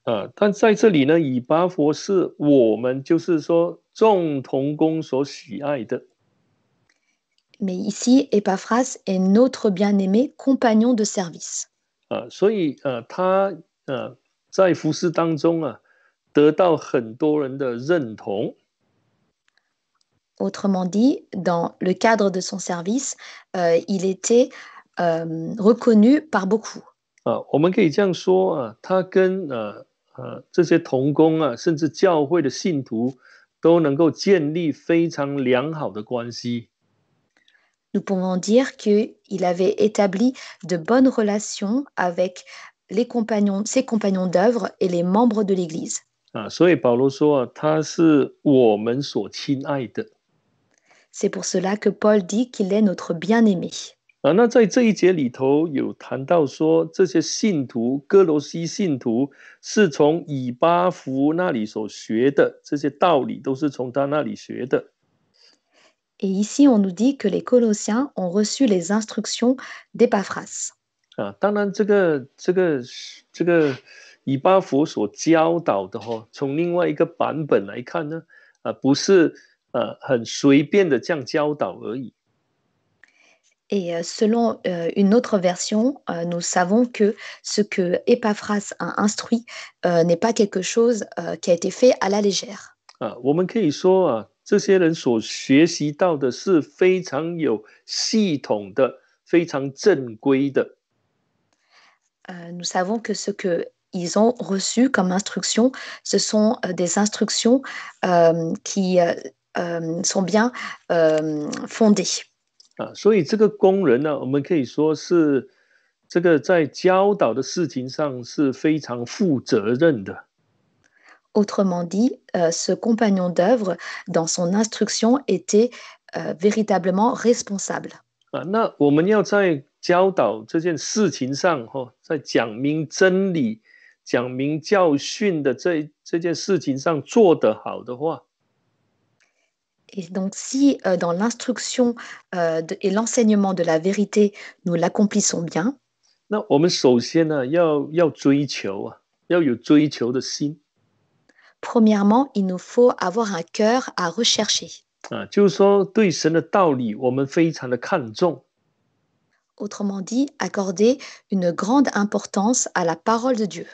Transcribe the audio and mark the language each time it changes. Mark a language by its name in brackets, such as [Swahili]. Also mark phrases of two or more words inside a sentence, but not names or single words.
[Chinese] 但在这里呢，以巴弗是我们就是说众同工所喜爱的。 [French] Mais ici, Épaphras est notre bien-aimé compagnon de service. [Chinese] 所以他在服事当中得到很多人的认同。 [French] Autrement dit, dans le cadre de son service, il était reconnu par beaucoup. [Chinese] 我们可以这样说他跟这些同工甚至教会的信徒都能够建立非常良好的关系。 [French] Nous pouvons dire qu'il avait établi de bonnes relations avec ses compagnons d'œuvre et les membres de l'Église. [Chinese] 所以保罗说他是我们所亲爱的。 [French] C'est pour cela que Paul dit qu'il est notre bien-aimé. [Chinese] 那在这一节里头有谈到说，这些信徒，哥罗西信徒是从以巴弗那里所学的，这些道理都是从他那里学的。 [French] Et ici, on nous dit que les Colossiens ont reçu les instructions d'Épaphras. [Chinese] 当然这个以巴弗所教导的从另外一个版本来看呢，不是很随便的这样教导而已。 [French] Et selon une autre version, nous savons que ce que Épaphras a instruit n'est pas quelque chose qui a été fait à la légère. [Chinese] 我们可以说这些人所学习到的是非常有系统的、非常正规的。 [French] Nous savons que ce qu'ils ont reçu comme instruction, ce sont des instructions qui sont bien fondées. [Chinese] 所以这个工人呢，我们可以说是这个在教导的事情上是非常负责任的。 [French] Autrement dit, ce compagnon d'œuvre, dans son instruction, était véritablement responsable. [Chinese] 那我们要在教导这件事情上，在讲明真理、讲明教训的这件事情上做得好的话， [French] Et donc, si dans l'instruction et l'enseignement de la vérité, nous l'accomplissons bien, [Chinese] 那我们首先呢，要追求要有追求的心。 [French] premièrement, il nous faut avoir un cœur à rechercher. [Chinese] 就是说对神的道理，我们非常的看重。 [French] Autrement dit, accorder une grande importance à la parole de Dieu.